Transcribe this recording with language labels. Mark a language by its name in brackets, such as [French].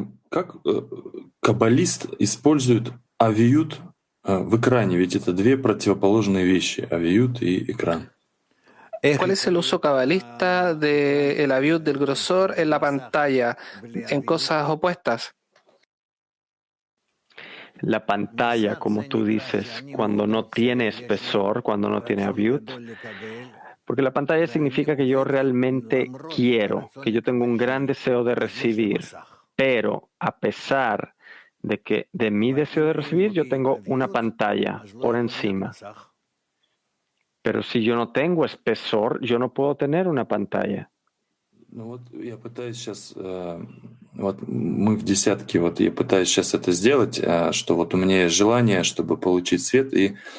[Russian] Как каббалист использует авиют в экране? Ведь это две противоположные вещи, авиют и экран. [Spanish] ¿Cuál es el uso cabalista del aviud del grosor en la pantalla, en cosas opuestas? La pantalla, como tú dices, cuando no tiene espesor, cuando no tiene aviut, porque la pantalla significa que yo realmente quiero, que yo tengo un gran deseo de recibir, pero a pesar de mi deseo de recibir, yo tengo una pantalla por encima. Pero si yo no tengo espesor, yo no puedo tener una pantalla. [Russian] Ну вот я пытаюсь сейчас, вот мы в десятке, вот я пытаюсь сейчас это сделать, что вот у меня есть желание, чтобы получить свет, и